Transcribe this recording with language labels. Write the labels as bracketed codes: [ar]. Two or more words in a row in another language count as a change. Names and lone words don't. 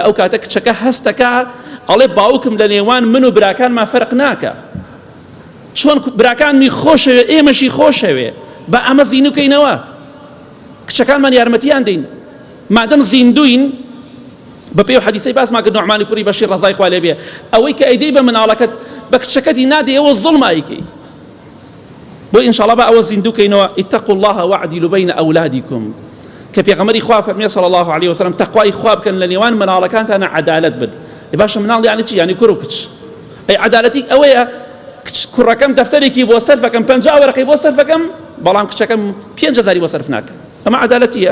[ckb] ئەو کاتە کچەکە هەستەکە ئەڵێ باوکم لە نێوان من و براکانمان فەرق ناکە، چۆن براکانمی خۆشەوێ ئێمەشی خۆشەوێ، بە ئەمە زیینوکەینەوە، کچەکانمان یارمەتیان دەین. مادەم زیندوین بە پێی و حەدیسەی باسمان کرد نوعمانی کوڕی بەشیر ڕەزای خوا لێ بێ، ئەوەی کە ئەیدەی بە مناڵەکەت بە کچەکەتی نادەی ئەوە زوڵمایکەی. بۆ ئینشاءڵڵا بە ئەوە زیندوکەینەوە. [ar] اتقوا الله واعدلوا بين أولادكم، [ckb] کە پێغەمبەری خوا فەرمێ [ar] صلی الله عليه وسلم [ckb] تەقوای خوا بکەن لە نێوان مناڵەکانتانە عەدالەت بن. باشە مناڵ یانی چی؟ یانی کوڕ و کچ. ئەی عەدالەتی ئەوەیە کوڕەکەم دەفتەرێکی بۆ سەرفەکەم 50 وەرەقەی بۆ سەرفەکەم، بەڵام کچەکەم 5000 بۆ سەرف ناکە. ئەمە عەدالەتیە؟